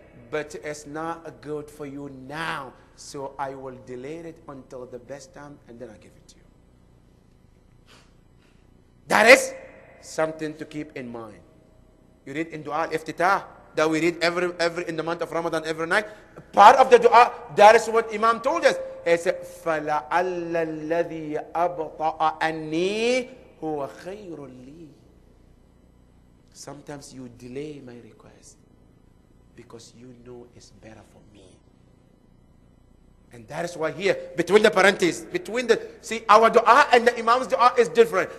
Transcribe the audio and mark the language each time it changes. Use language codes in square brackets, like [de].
[en] but it's not good for you now. So I will delay it until the best time and then I give it to you. That is something to keep in mind. You read in Dua al-Iftitah that we read every in the month of Ramadan every night. Part of the dua, that is what Imam told us. He said, [ar] فَلَعَلَّ الَّذِي أَبْطَأَ أَنِّي هُوَ خَيْرٌ لِي. [en] Sometimes you delay my request because you know it's better for me. And that is why here, between the parentheses, see, our dua and the Imam's dua is different.